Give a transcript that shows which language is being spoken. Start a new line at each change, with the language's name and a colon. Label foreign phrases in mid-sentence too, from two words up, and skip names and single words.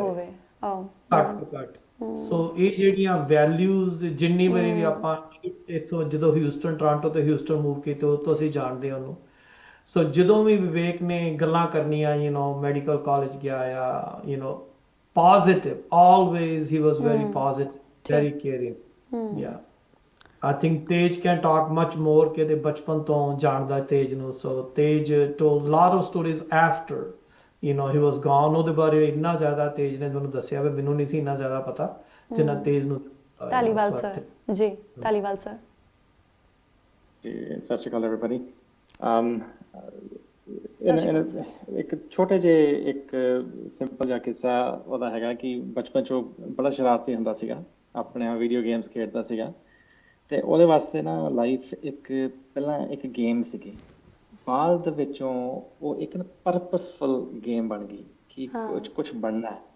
Punjabi: ਹੋਵੇ। ਆਹ ਘੱਟ ਤੋਂ ਘੱਟ। ਸੋ ਇਹ ਜਿਹੜੀਆਂ ਵੈਲਿਊਜ਼ ਜਿੰਨੀ ਵਾਰੀ ਵੀ ਆਪਾਂ ਇੱਥੋਂ ਜਦੋਂ ਹਿਊਸਟਨ ਟੋਰਾਂਟੋ ਤੋਂ ਹਿਊਸਟਨ ਮੂਵ ਕੀਤੇ ਉਹ ਤੋਂ ਅਸੀਂ ਜਾਣਦੇ ਹਾਂ ਉਹਨੂੰ। ਸੋ ਜਦੋਂ ਵੀ ਵਿਵੇਕ ਨੇ ਗੱਲਾਂ ਕਰਨੀਆਂ ਮੈਡੀਕਲ ਕਾਲਜ ਗਿਆ ਆ positive,
English: always he was very positive, very caring. Yeah. I think Tej can talk much more
Punjabi: ਕਿ ਇਹਦੇ ਬਚਪਨ ਤੋਂ ਜਾਣਦਾ ਤੇਜ ਨੂੰ।
English: ਸੋ ਤੇਜ told a lot of stories after he was gone.
Punjabi: ਉਹਦੇ ਬਾਰੇ ਇੰਨਾ ਜ਼ਿਆਦਾ ਤੇਜ ਨੇ ਮੈਨੂੰ ਦੱਸਿਆ ਵੀ ਮੈਨੂੰ ਨਹੀਂ ਸੀ ਇੰਨਾ ਜ਼ਿਆਦਾ ਪਤਾ ਜਿੰਨਾ ਤੇਜ ਨੂੰ ਧਾਲੀਵਾਲ ਉਸ ਸਰ ਵਕਤ। ਜੀ, ਧਾਲੀਵਾਲ ਸਰ। ਜੀ ਸਤਿ ਸ਼੍ਰੀ ਅਕਾਲ everybody. ਇੱਕ ਛੋਟੇ ਜਿਹੇ ਇੱਕ ਸਿੰਪਲ ਜਿਹਾ ਕਿੱਸਾ ਉਹਦਾ ਹੈਗਾ ਕਿ ਬਚਪਨ 'ਚ ਉਹ ਬੜਾ ਸ਼ਰਾਰਤੀ ਹੁੰਦਾ ਸੀਗਾ, ਆਪਣੇ
English: video games
Punjabi: ਖੇਡਦਾ ਸੀਗਾ ਤੇ ਉਹਦੇ ਵਾਸਤੇ ਨਾ ਲਾਈਫ ਇੱਕ ਪਹਿਲਾਂ ਇੱਕ ਗੇਮ ਸੀਗੀ, ਬਾਅਦ ਵਿੱਚੋਂ ਉਹ ਇੱਕ ਨਾ
English: purposeful game
Punjabi: ਬਣ ਗਈ ਕਿ ਕੁਝ ਬਣਨਾ ਹੈ।